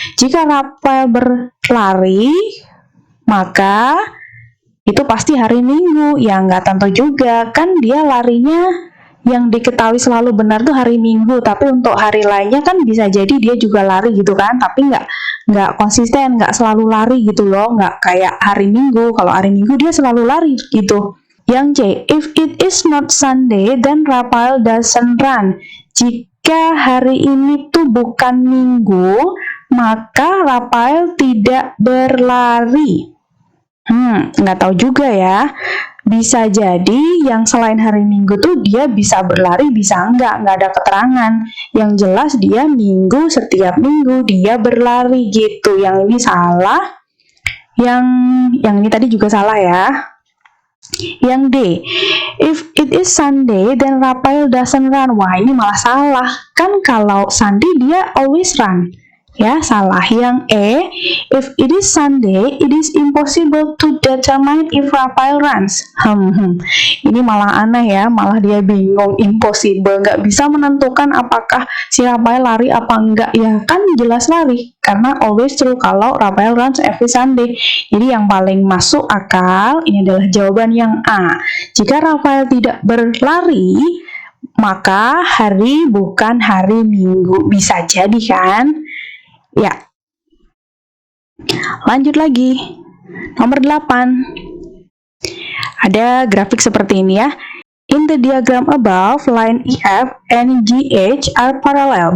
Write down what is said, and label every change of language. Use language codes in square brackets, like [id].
[id] Jika Rafael berlari, maka itu pasti hari Minggu. Ya nggak tentu juga, kan dia larinya yang diketahui selalu benar tuh hari Minggu, tapi untuk hari lainnya kan bisa jadi dia juga lari gitu kan, tapi nggak konsisten, nggak selalu lari gitu loh, nggak kayak hari Minggu. Kalau hari Minggu dia selalu lari gitu. Yang C, [en] if it is not Sunday, then Rafael doesn't run. [id] Jika hari ini tuh bukan Minggu, maka Rafael tidak berlari. Nggak tahu juga ya. Bisa jadi yang selain hari Minggu tuh dia bisa berlari, bisa nggak ada keterangan. Yang jelas dia Minggu, setiap Minggu dia berlari gitu. Yang ini salah. Yang ini tadi juga salah ya. Yang D, [en] if it is Sunday, then Rafael doesn't run. [id] Wah, ini malah salah. Kan kalau Sunday dia [en] always run. [id] Ya, salah. Yang E, [en] if it is Sunday, it is impossible to determine if Rafael runs. [id] Ini malah aneh ya, malah dia bingung, impossible, nggak bisa menentukan apakah si Rafael lari apa enggak. Ya kan jelas lari, karena [en] always true [id] kalau [en] Rafael runs every Sunday. [id] Jadi yang paling masuk akal, ini adalah jawaban yang A. Jika Rafael tidak berlari, maka hari bukan hari Minggu. Bisa jadi kan? Ya, lanjut lagi. Nomor 8. Ada grafik seperti ini ya. [en] In the diagram above, line EF and GH are parallel.